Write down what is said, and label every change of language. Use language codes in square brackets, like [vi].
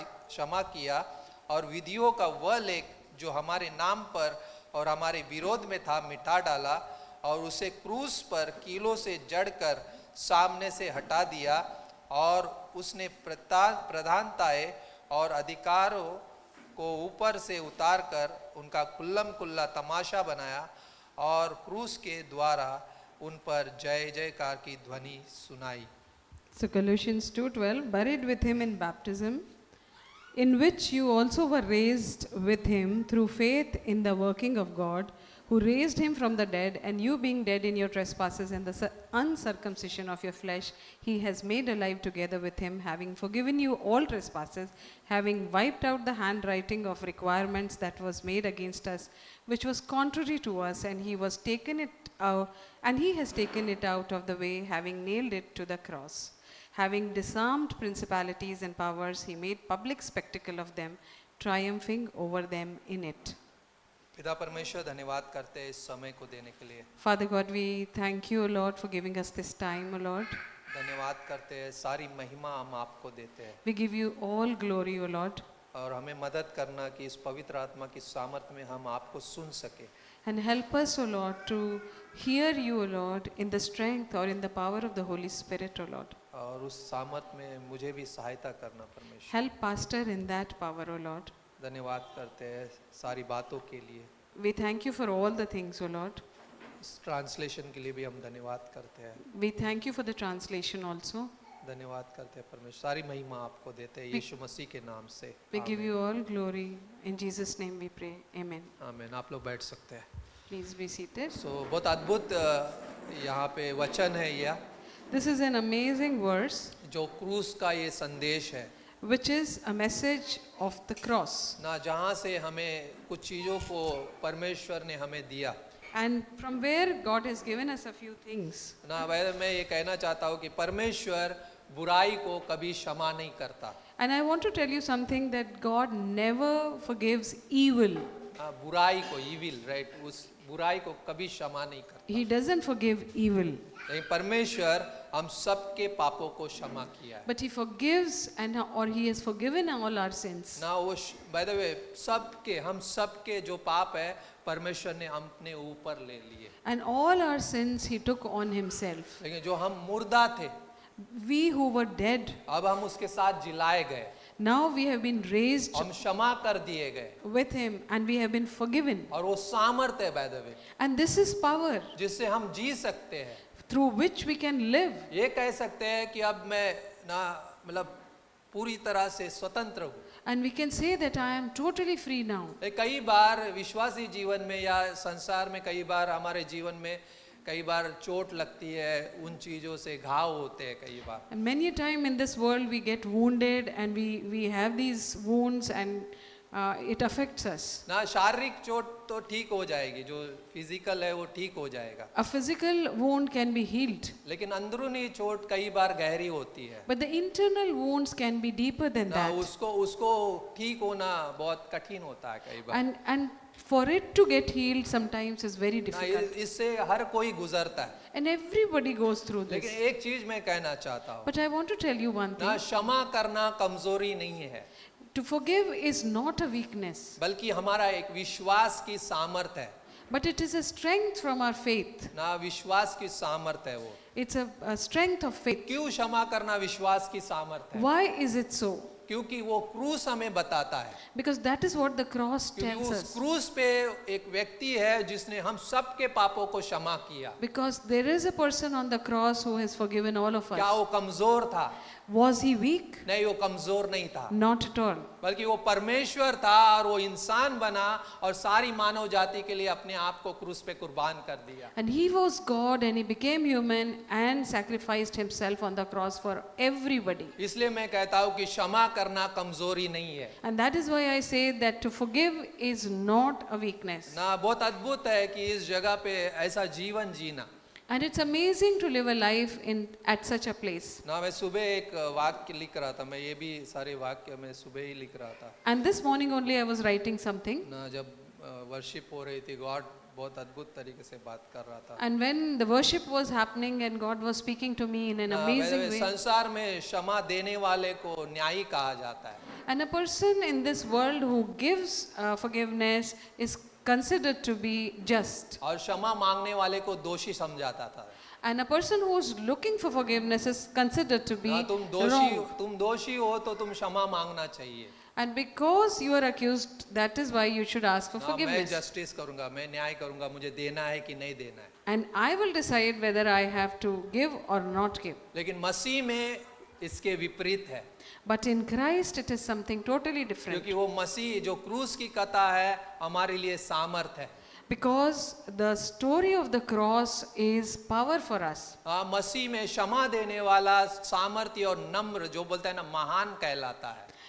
[hi] क्षमा किया और विधियों का वह लेख जो हमारे नाम पर और हमारे विरोध में था मिटा डाला और उसे क्रूस पर कीलों से जड़कर सामने से हटा दिया और उसने प्रधानताएं और अधिकारों को ऊपर से उतार कर उनका कुल्लम कुल्ला तमाशा बनाया और क्रूस के द्वारा उन पर जय जयकार की ध्वनि सुनाई। [en] So Colossians 2:12, buried with him in baptism, in which you also were raised with him through faith in the working of God, who raised him from the dead, and you being dead in your trespasses and the uncircumcision of your flesh, he has made alive together with him, having forgiven you all trespasses, having wiped out the handwriting of requirements that was made against us, which was contrary to us, and he has taken it out of the way, having nailed it to the cross. Having disarmed principalities and powers, he made public spectacle of them, triumphing over them in it. [hi] पिता परमेश्वर धन्यवाद करते हैं इस समय को देने के लिए। [en] Father God, we thank you, O Lord, for giving us this time, O Lord. [hi] धन्यवाद करते हैं, सारी महिमा हम आपको देते हैं [en] We give you all glory, O Lord, [hi] और हमें मदद करना कि इस पवित्र आत्मा की सामर्थ्य में हम आपको सुन सके। [en] and help us, O Lord, to hear you, O Lord, in the strength or in the power of the Holy Spirit, O Lord. [hi] और उस सामर्थ्य में मुझे भी सहायता करना परमेश्वर। [en] Help Pastor in that power, O Lord. [hi] धन्यवाद करते हैं सारी बातों के लिए। [en] We thank you for all the things, O Lord. [hi] इस ट्रांसलेशन के लिए भी हम धन्यवाद करते हैं। [en] We thank you for the translation also. [hi] धन्यवाद करते हैं परमेश्वर, सारी महिमा आपको देते हैं यीशु मसीह के नाम से। [en] We give you all glory. In Jesus' name we pray. Amen. [hi] आमीन। आप लोग बैठ सकते हैं। [en] Please be seated. [hi] बहुत अद्भुत यहाँ पे वचन है यह, [en] This is an amazing verse, [hi] जो क्रूस का ये संदेश है [en] which is a message of the cross. [hi] ना, जहाँ से हमें कुछ चीज़ों को परमेश्वर ने हमें दिया [en] And from where God has given us a few things. [hi] ना। मैं ये कहना चाहता हूँ कि परमेश्वर बुराई को कभी क्षमा नहीं करता। [en] And I want to tell you something, that God never forgives evil. [hi] बुराई को, [en] evil, right, [hi] उस बुराई को कभी क्षमा नहीं करता। [en] He doesn't forgive evil. [hi] लेकिन परमेश्वर हम सबके पापों को क्षमा किया है [en] But He forgives, or He has forgiven all our sins. [hi] ना। वो [en] by the way [hi] सबके, हम सबके जो पाप है परमेश्वर ने अपने ऊपर ले लिए। [en] And all our sins He took on Himself. [hi] लेकिन जो हम मुर्दा थे, [en] We who were dead, [hi] अब हम उसके साथ जिलाए गए, [en] now we have been raised [hi] हम क्षमा कर दिए गए। [en] with Him and we have been forgiven. [hi] और वो सामर्थ्य है [en] by the way, And this is power [hi] जिससे हम जी सकते हैं। [en] through which we can live. [hi] ये कह सकते हैं कि अब मैं ना, मतलब पूरी तरह से स्वतंत्र हूँ। [en] And we can say that I am totally free now. [hi] कई बार विश्वासी जीवन में या संसार में, कई बार हमारे जीवन में कई बार चोट लगती है, उन चीज़ों से घाव होते हैं कई बार। [en] And many a time in this world we get wounded and we have these wounds and it affects us. [hi] ना, शारीरिक चोट तो ठीक हो जाएगी, जो फिजिकल है वो ठीक हो जाएगा, [en] A physical wound can be healed, [hi] लेकिन अंदरूनी चोट कई बार गहरी होती है [en] but the internal wounds can be deeper than [hi] ना। [en] that. [hi] उसको ठीक होना बहुत कठिन होता है कई बार [en] And for it to get healed sometimes is very [hi] ना। [en] difficult. [hi] इससे हर कोई गुजरता है, [en] And everybody goes through [hi] लेकिन [en] this. [hi] एक चीज मैं कहना चाहता हूँ [en] But I want to tell you one [hi] ना, [en] thing. [hi] क्षमा करना कमजोरी नहीं है, [en] To forgive is not a weakness, [hi] बल्कि हमारा एक विश्वास की सामर्थ है [en] but it is a strength from our faith. [hi] ना। विश्वास की सामर्थ है वो। [en] It's a strength of faith. [hi] क्यों क्षमा करना विश्वास की सामर्थ है? [en] Why is it so? [hi] क्योंकि वो क्रूस हमें बताता है, [en] Because that is what the cross [hi] क्योंकि [en] tells [hi] उस [en] us. [hi] क्रूस पे एक व्यक्ति है जिसने हम सबके पापों को क्षमा किया। [en] Because there is a person on the cross who has forgiven all of [hi] क्या [en] us. [hi] वो कमजोर था? [en] Was he weak? [hi] नहीं, वो कमजोर नहीं था, [en] Not at all. [hi] बल्कि वो परमेश्वर था और वो इंसान बना और सारी मानव जाति के लिए अपने आप को क्रूस पे कुर्बान कर दिया। [en] And he was God and he became human and sacrificed himself on the cross for everybody. [hi] इसलिए मैं कहता हूँ कि क्षमा करना कमजोरी नहीं है [en] And that is why I say that to forgive is not a weakness. [hi] ना। बहुत अद्भुत है कि इस जगह पे ऐसा जीवन जीना [en] And it's amazing to live a life at such a place. [hi] ना। मैं सुबह एक वाक्य लिख रहा था, मैं ये भी सारे वाक्य मैं सुबह ही लिख रहा था [en] And this morning only I was writing something. [hi] ना। जब वर्शिप हो रही थी, गॉड बहुत अद्भुत तरीके से बात कर रहा था [en] And when the worship was happening and God was speaking to me in an [hi] ना। [en] amazing way. [hi] संसार में क्षमा देने वाले को न्यायी कहा जाता है [en] And a person in this world who gives forgiveness is considered to be just. [hi] और क्षमा मांगने वाले को दोषी समझाता था [en] And a person who is looking for forgiveness is considered to be [hi] ना। [en] wrong. [hi] तुम दोषी हो तो तुम क्षमा मांगना चाहिए [en] And because you are accused, that is why you should ask for [hi] ना। मैं [en] forgiveness. [hi] जस्टिस करूंगा, मैं न्याय करूंगा, मुझे देना है कि नहीं देना है। [en] And I will decide whether I have to give or not give. [hi] लेकिन मसीह में इसके विपरीत है, [en] But in Christ it is something totally different. [hi] क्योंकि वो मसीह जो क्रूस की कथा है हमारे लिए सामर्थ है। [en] Because the story of the cross is power for us. [hi] मसीह में क्षमा देने वाला सामर्थ्य और नम्र, जो बोलता है ना, महान कहलाता है।